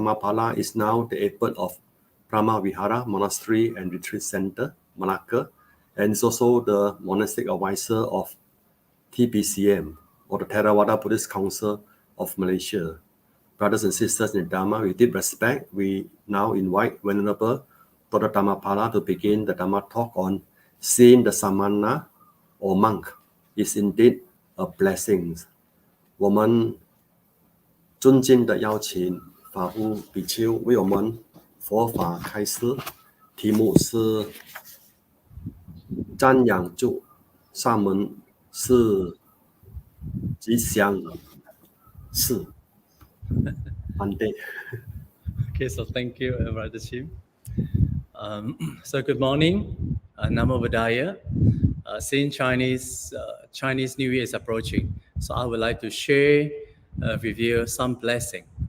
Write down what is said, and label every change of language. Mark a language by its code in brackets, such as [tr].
[en] Dhammapala is now the abbot of Brahma Vihara Monastery and Retreat Center, Malacca, and is also the monastic advisor of TBCM, or the Theravada Buddhist Council of Malaysia. Brothers and sisters in Dharma, with deep respect, we now invite Venerable Dr. Dhammapala to begin the Dharma talk on seeing the samana or monk is indeed a blessing. [zh] 我们尊敬的邀请法夫比丘为我们佛法开示，题目是瞻仰住萨门是吉祥事。 [en] Monday. Okay, so thank you, Brother Chim. So good morning, Namo Buddhaya. Since Chinese New Year is approaching, so I would like to share with you some blessing.